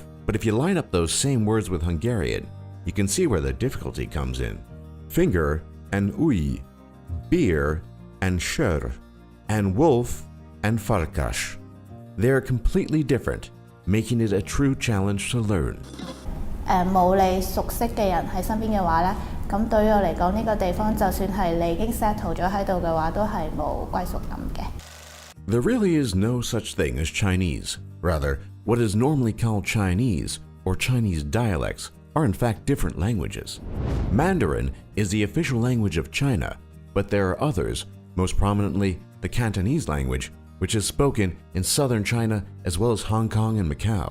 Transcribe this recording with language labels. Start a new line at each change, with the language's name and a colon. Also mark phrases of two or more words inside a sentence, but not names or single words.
English: But if you line up those same words with Hungarian, you can see where the difficulty comes in. Finger and Ui, beer and Sör, and wolf and Farkas. They are completely different, making it a true challenge to learn.
Cantonese: 冇你熟悉嘅人喺身邊嘅話咧，咁對於我嚟講，呢個地方就算係你已經 settle 咗喺度嘅話，都係冇歸屬感嘅。
English: There really is no such thing as Chinese. Rather, what is normally called Chinese or Chinese dialects are in fact different languages. Mandarin is the official language of China, but there are others, most prominently the Cantonese language, which is spoken in southern China as well as Hong Kong and Macau.